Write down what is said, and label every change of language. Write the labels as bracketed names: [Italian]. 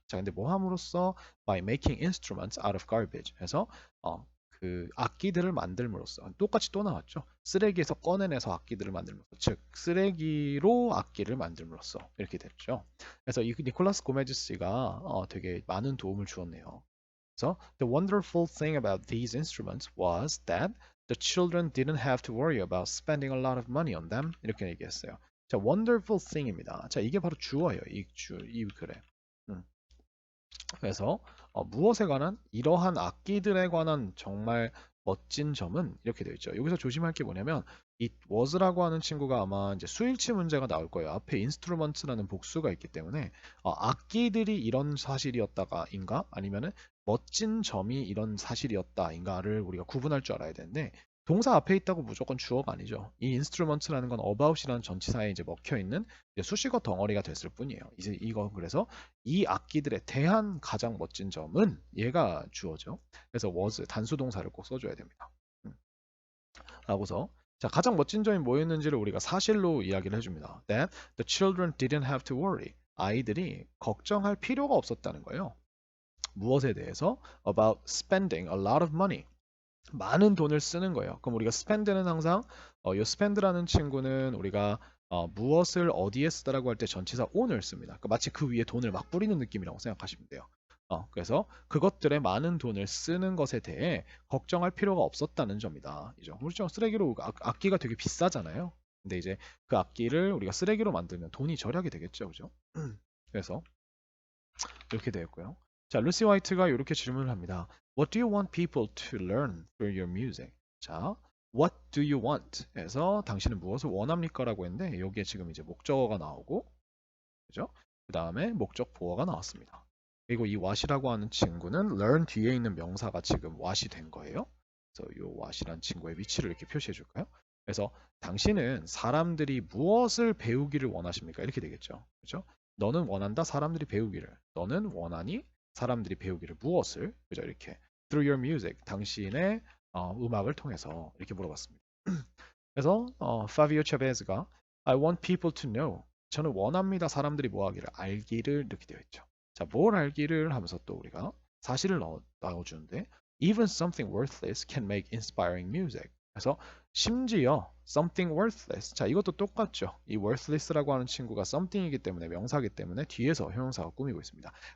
[Korean] 자, 근데 뭐 함으로써 [English] by making instruments out of garbage [Korean] 해서 그 악기들을 만들므로써 똑같이 또 나왔죠. 쓰레기에서 꺼내내서 악기들을 만들므로써 즉 쓰레기로 악기를 만들므로써 이렇게 됐죠. 그래서 이 니콜라스 고메즈 씨가 되게 많은 도움을 주었네요. 그래서 [English] the wonderful thing about these instruments was that the children didn't have to worry about spending a lot of money on them [Korean] 이렇게 얘기했어요. 자, [English] wonderful thing [Korean] 입니다. 자, 이게 바로 주어예요. 이 글에. 그래서 무엇에 관한 이러한 악기들에 관한 정말 멋진 점은 이렇게 되어 있죠. 여기서 조심할 게 뭐냐면 이 was라고 하는 친구가 아마 이제 수일치 문제가 나올 거예요. 앞에 instruments라는 복수가 있기 때문에 악기들이 이런 사실이었다가인가 아니면은 멋진 점이 이런 사실이었다인가를 우리가 구분할 줄 알아야 되는데 동사 앞에 있다고 무조건 주어가 아니죠. 이 instruments라는 건 about이라는 전치사에 이제 먹혀 있는 수식어 덩어리가 됐을 뿐이에요. 이제 이거 그래서 이 악기들에 대한 가장 멋진 점은 얘가 주어죠. 그래서 was 단수 동사를 꼭 써줘야 됩니다. 라고서 자, 가장 멋진 점이 뭐였는지를 우리가 사실로 이야기를 해줍니다. [English] That the children didn't have to worry. [Korean] 아이들이 걱정할 필요가 없었다는 거예요. 무엇에 대해서? [English] About spending a lot of money. [Korean] 많은 돈을 쓰는 거예요. 그럼 우리가 spend는 항상 이 spend라는 친구는 우리가 무엇을 어디에 쓰다라고 할 때 전치사 on을 씁니다. 그러니까 마치 그 위에 돈을 막 뿌리는 느낌이라고 생각하시면 돼요. 그래서 그것들에 많은 돈을 쓰는 것에 대해 걱정할 필요가 없었다는 점이다. 이죠. 물론 쓰레기로 악기가 되게 비싸잖아요. 근데 이제 그 악기를 우리가 쓰레기로 만들면 돈이 절약이 되겠죠, 그죠? 그래서 이렇게 되었고요. 자, 루시 화이트가 이렇게 질문을 합니다. [English] What do you want people to learn through your music? [Korean] 자, [English] What do you want? [Korean] 에서 당신은 무엇을 원합니까? 라고 했는데 여기에 지금 이제 목적어가 나오고 그죠? 그 다음에 목적 보어가 나왔습니다. 그리고 이 what이라고 하는 친구는 learn 뒤에 있는 명사가 지금 what이 된 거예요. 그래서 이 what이라는 친구의 위치를 이렇게 표시해 줄까요? 그래서 당신은 사람들이 무엇을 배우기를 원하십니까? 이렇게 되겠죠. 그죠? 너는 원한다 사람들이 배우기를. 너는 원하니 사람들이 배우기를 무엇을? 그죠? 이렇게 [English] through your music [Korean] 당신의 음악을 통해서 이렇게 물어봤습니다. 그래서 [English] 파비오 차베즈가 I want people to know. [Korean] 저는 원합니다. 사람들이 뭐 하기를 알기를 이렇게 되어 있죠. 자, 뭘 알기를 하면서 또 우리가 사실을 넣어주는데 [English] even something worthless can make inspiring music. [Korean] 그래서 심지어 [English] something worthless. [Korean] 자, 이것도 똑같죠. 이 worthless라고 하는 친구가 something이기 때문에 명사이기 때문에 뒤에서 형용사가 꾸미고 있습니다.